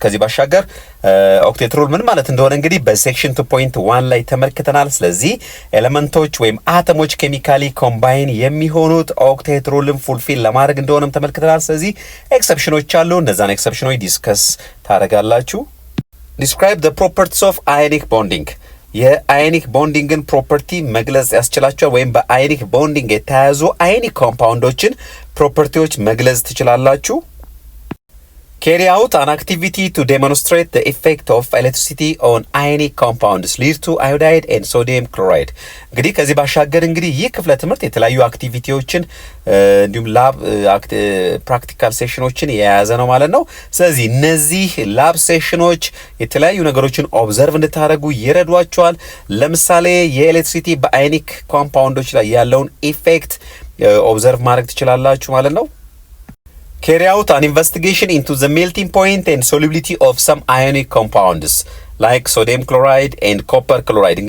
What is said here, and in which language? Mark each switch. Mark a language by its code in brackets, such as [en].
[am] ከዚህ ባሻገር ኦክቴት ሩል ምን ማለት እንደሆነ እንግዲህ በሴክሽን 2.1 ላይ ተመልክተናል። ስለዚህ ኤሌመንቶች ወይም አተሞች ኬሚካሊ ኮምባይን የሚሆኑት ኦክቴት ሩልን ፉልፊል ለማድረግ እንደሆነም ተመልክተናል። ስለዚህ ኤክሰፕሽኖች አሉ። እነዛን ኤክሰፕሽኖች ዲስከስ ታደርጋላችሁ። [en] Describe the properties of ionic bonding. [am] የአዮኒክ ቦንዲንግን ፕሮፐርቲ መግለጽ ያስችላችኋል ወይም በአዮኒክ ቦንዲንግ የተያያዙ አዮኒክ ኮምፓውንዶችን ፕሮፐርቲዎች መግለጽ ትችላላችሁ። [en] Carry out an activity to demonstrate the effect of electricity on ionic compounds lead to iodide and sodium chloride. [am] እንግዲህ ከዚህ ባሻገር እንግዲህ ይህ ክፍለ ትምህርት የተለያዩ አክቲቪቲዎችን እንዲሁም ላብ ፕራክቲካል ሴሽኖችን የያዘ ነው ማለት ነው። ስለዚህ እነዚህ ላብ ሴሽኖች የተለያዩ ነገሮችን ኦብዘርቭ እንድታደርጉ ይረዷቸዋል። ለምሳሌ የኤሌክትሪሲቲ በአዮኒክ ኮምፓውንዶች ላይ ያለውን ኢፌክት ኦብዘርቭ ማድረግ ትችላላችሁ ማለት ነው። [en] Carry out an investigation into the melting point and solubility of some ionic compounds like sodium chloride and copper chloride.